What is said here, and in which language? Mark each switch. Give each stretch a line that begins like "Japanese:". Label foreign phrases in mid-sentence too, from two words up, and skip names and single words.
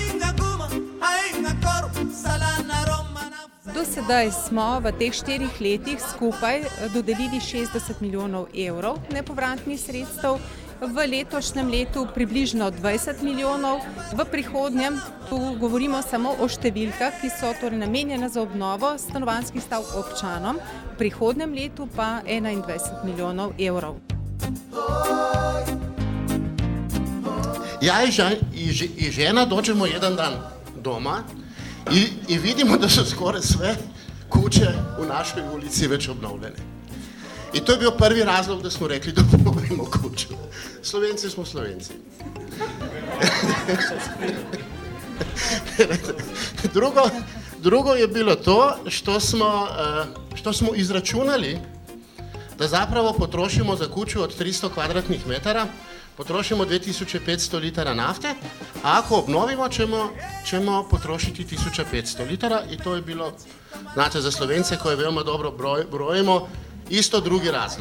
Slovenian: Do sedaj smo v teh 4 letih skupaj dodelili 60 milijonov evrov nepovratnih sredstev, v letošnjem letu približno 20 milijonov, v prihodnjem, tu govorimo samo o številkah, ki so torej namenjene za obnovo stanovanjskih stavb občanom, v prihodnjem letu pa 21 milijonov evrov.
Croatian: Ja i žena dođemo jedan dan doma i vidimo da su skoro sve kuće u našoj ulici već obnovljene. I to je bio prvi razlog da smo rekli da obnovimo kuću. Slovenci smo Slovenci. Drugo je bilo to što smo izračunali da zapravo potrošimo za kuću od 300 kvadratnih metara, potrošimo 2500 litara nafte, a ako obnovimo ćemo potrošiti 1500 litara i to je bilo, znate, za Slovence koje veoma dobro brojimo, isto drugi razlog.